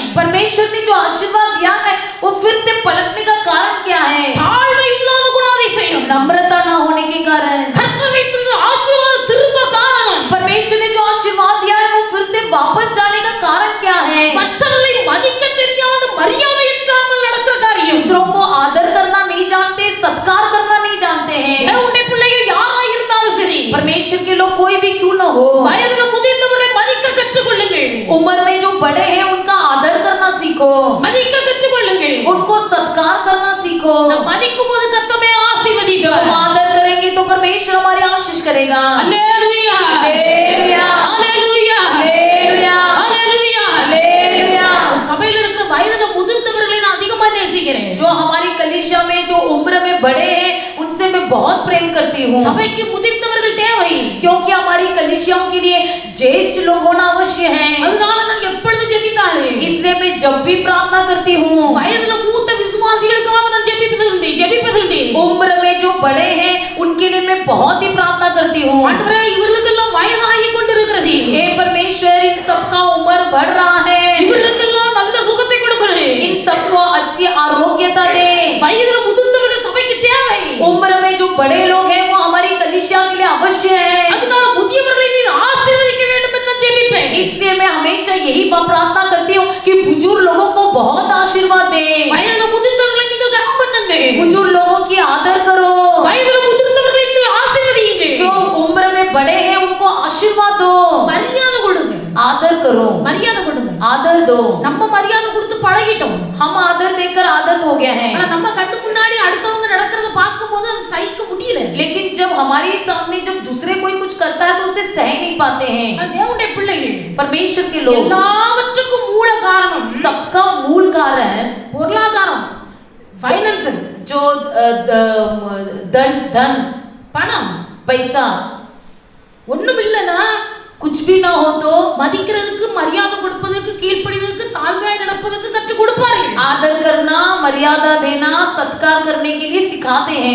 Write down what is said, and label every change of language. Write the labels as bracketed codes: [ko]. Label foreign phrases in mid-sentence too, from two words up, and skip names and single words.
[hi] परमेश्वर ने जो आशीर्वाद दिया है वो फिर से पलटने का कारण क्या है? [ta] தாழ்மை இல்லாத குணாதிசயம். [hi] नम्रता न होने के कारण। [ta] கர்த்தர் வைத்திருக்கிற ஆசீர்வாதம் திரும்ப காரணம். [hi] परमेश्वर ने जो आशीर्वाद दिया है वो फिर से वापस जाने का कारण क्या है? [ta] மற்றவர்களை மதிக்க தெரியாத, மரியாதை இல்லாமல் நடக்கிற காரியம். [hi] दूसरों को आदर करना नहीं जानते, सत्कार करना नहीं जानते हैं। [ta] தேவனுடைய பிள்ளைகள் யாரா இருந்தாலும் சரி, [hi] परमेश्वर के लोग कोई भी क्यों न हो, [ta] வயதில முதிர்ந்தவர்களை மதிக்க கற்றுக்கொள்ளுங்கள். [hi] उम्र में जो बड़े हैं उनका आदर करना सीखो, [ta] மதிக்க கற்றுக்கொள்ளுங்கள். [hi] उनको सत्कार करना सीखो। [ta] நாம் மதிக்கும் போது கர்த்தமே [hi] जब हम [ta] ஆசீர்வதிப்பார். [hi] आदर करेंगे तो परमेश्वर हमारी आशीष करेगा। [ta] அல்லேலூயா, [hi] हालेलुया, [ta] அல்லேலூயா, [hi] हालेलुया, [ta] அல்லேலூயா. [hi] हालेलुया। [ta] சபையில இருக்கிற வயதில முதிர்ந்தவர்களை நான் அதிகமா நேசிக்கிறேன். [hi] जो हमारी कलीसिया में जो उम्र में बड़े हैं उनसे मैं बहुत प्रेम करती हूँ, [ta] சபைக்கு முதிர்ந்தவர்கள் தேவை. [hi] क्योंकि हमारी कलीसियाओं के लिए ज्येष्ठ लोग होना अवश्य है। [ta] அதனால நான் எப்பொழுது ஜெபித்தாலும் [hi] इसलिए मैं जब भी प्रार्थना करती हूँ, [ta] வயதில மூத்த விசுவாசிகளுக்காக நான் ஜெபிப்பதுண்டு. [hi] उम्र में जो बड़े हैं उनके लिए मैं बहुत ही प्रार्थना करती हूँ। [ta] ஆண்டவரே, இவர்களுக்கெல்லாம் வயதாகி கொண்டிருக்கிறது. [hi] हे परमेश्वर, इन सबका उम्र बढ़ रहा है, [ta] இவர்களுக்கெல்லாம் நல்ல சுகத்தை கொடுக்கிறேன். [hi] इन सबको अच्छी आरोग्यता दे। [ta] வயதில முதிர்ந்தவர்கள் சபைக்கு தேவை. [hi] उम्र में जो बड़े लोग हैं वो हमारी कलीसिया के लिए अवश्य है। [ta] அதனால முதியவர்களை நீர் ஆசீர்வதிக்க வேண்டும் என்று நான் ஜெபிப்பேன். [hi] इसलिए मैं हमेशा यही प्रार्थना करती हूँ कि बुजुर्ग लोगों को बहुत आशीर्वाद दे। [ta] வயதில முதிர்ந்தவர்களை நீங்கள் கனம் பண்ணுங்க. [hi] बुजुर्ग लोगों की आदर करो, [ta] வயதில முதிர்ந்தவர்களை நீங்கள் ஆசீர்வதிங்க. [hi] जो उम्र में बड़े हैं उनको आशीर्वाद दो, [ta] மரியாதை கொடுங்க. [hi] आदर करो, [ta] மரியாதை கொடுங்க. [hi] आदर दो। [ta] நம்ம மரியாதை கொடுத்து பழகிட்டோம். [hi] हम आदर देकर आदत हो गया है, [ta] ஆனா நம்ம கண்ணு முன்னாடி அடுத்தவங்க நடக்கிறத பார்க்கும்போது அது சகிக்க முடியல. [hi] लेकिन जब हमारे सामने जब दूसरे कोई कुछ करता है तो उसे सह नहीं पाते हैं। [ta] ஆனா தேவனுடைய பிள்ளைகள் [hi] परमेश्वर के लोग, [ta] எல்லாவற்றுக்கும் மூல காரணம் [hi] सबका मूल कारण [ta] பொருளாதாரம், ஃபைனான்சியல், [hi] जो धन [ta] பணம். [hi] पैसा [ta] ஒண்ணும் இல்லனா [hi] कुछ भी ना हो तो [ta] மதிக்கிறதுக்கு, மரியாதை கொடுப்பதற்கு, கீழ்ப்படிவதற்கு, தாழ்மையாய் நடப்பதற்கு கற்றுக் கொடுப்பார்கள். [hi] आदर करना, मर्यादा देना, सत्कार करने के लिए सिखाते हैं।